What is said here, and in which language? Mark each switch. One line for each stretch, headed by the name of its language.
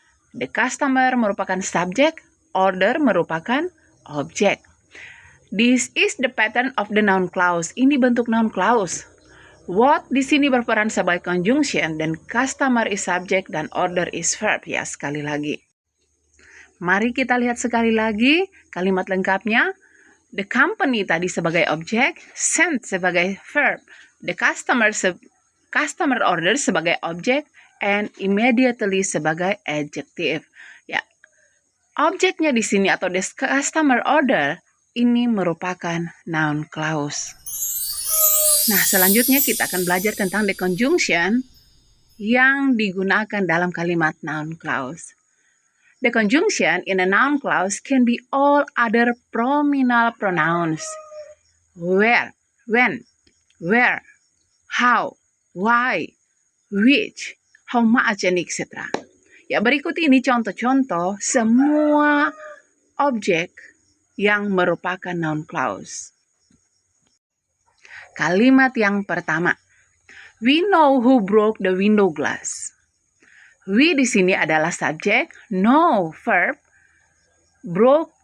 Indonesian: The customer merupakan subjek, order merupakan objek.
English: This is the pattern of the noun clause.
Indonesian: Ini bentuk noun clause. What di sini berperan sebagai conjunction dan
English: customer is subject
Indonesian: dan
English: order is verb
Indonesian: ya, sekali lagi. Mari kita lihat sekali lagi kalimat lengkapnya. The company tadi sebagai objek, sent sebagai verb, the customer order sebagai objek, and immediately sebagai adjective. Ya, objeknya di sini atau the customer order ini merupakan noun clause. Nah, selanjutnya kita akan belajar tentang the conjunction yang digunakan dalam kalimat noun clause.
English: The conjunction in a noun clause can be all other pronominal pronouns. Where, when, where, how, why, which, how much, and etc.
Indonesian: Ya, berikut ini contoh-contoh semua objek yang merupakan noun clause. Kalimat yang pertama,
English: we know who broke the window glass.
Indonesian: We di sini adalah subjek,
English: know verb, broke